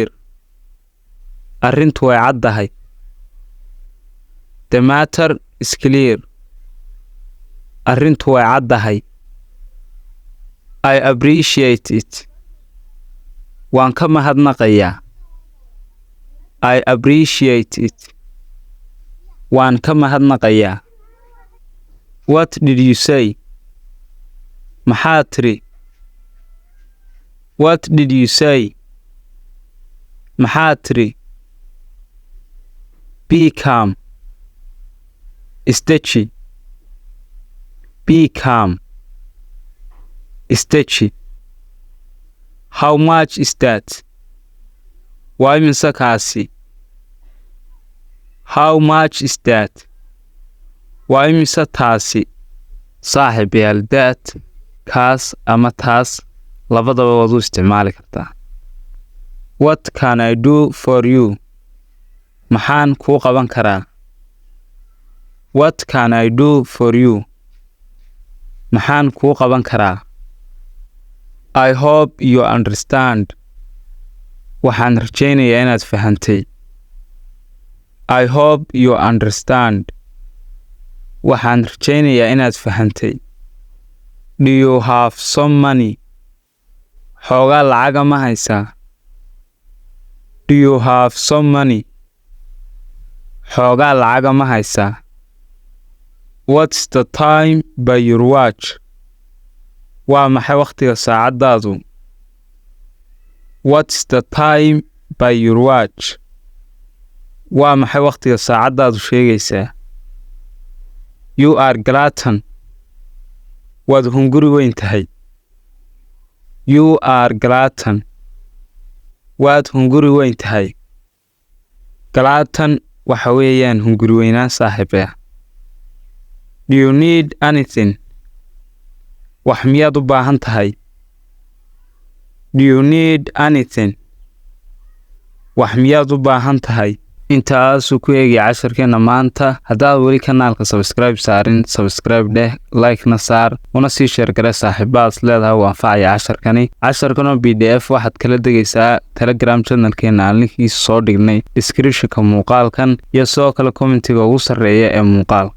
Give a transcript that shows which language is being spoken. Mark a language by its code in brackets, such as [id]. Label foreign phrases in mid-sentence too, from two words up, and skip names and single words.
[so] arrintu way caddahay. [en] The matter is clear. [so] arrintu way caddahay. [en] I appreciate it. [so] waan ka mahadnaqayaa. [en] I appreciate it. [so] waan ka mahadnaqayaa. [en] What did you say? [so] maxaad tiri? [en] What did you say? [so] maxaad tiri? [en] Be calm. Isteji. Be calm. Isteji. How much is that? [so] waa imisa kaasi? [en] How much is that? [so] waa imisa taasi? saaxiibayaal that, kaas ama taas labadaba waad u isticmaali kartaa. [en] What can I do for you? [so] maxaan kuu qaban karaa? [en] What can I do for you? [so] maxaan kuu qaban karaa? [en] I hope you understand. [so] waxaan rajaynayaa inaad fahantay. [en] I hope you understand. [so] waxaan rajaynayaa inaad fahantay. [en] Do you have some money? [so] xoogaa lacaga ma haysaa? [en] Do you have some money? [so] xoogaa lacaga ma haysaa? [en] What's the time by your watch? [so] waa maxay waqtiga saacadaadu? [en] What's the time by your watch? [so] waa maxay waqtiga saacadaadu sheegaysaa? [en] You are glutton. [so] waad hunguri weyn tahay. [en] You are glutton. [so] waad hunguri weyn tahay. Glutton waxa weeyaan hunguri weynaan saaxiibaya. [en] Do you need anything? [so] wax miyaad u baahan tahay? [en] Do you need anything? [so] wax miyaad u baahan tahay? intaasuu ku eegay casharkeena maanta. haddaad weli kanaalka subscribe saarin, subscribe dheh, like na saar, una sii share gare saaxiibadas leedahay u anfacaya casharkan oo PDF waxaad kala degaysaa Telegram channelkeena aan linkiisa soo dhignay description-ka muuqaalkan iyo sidoo kale commentiga ugu sarreeya ee muuqaalka.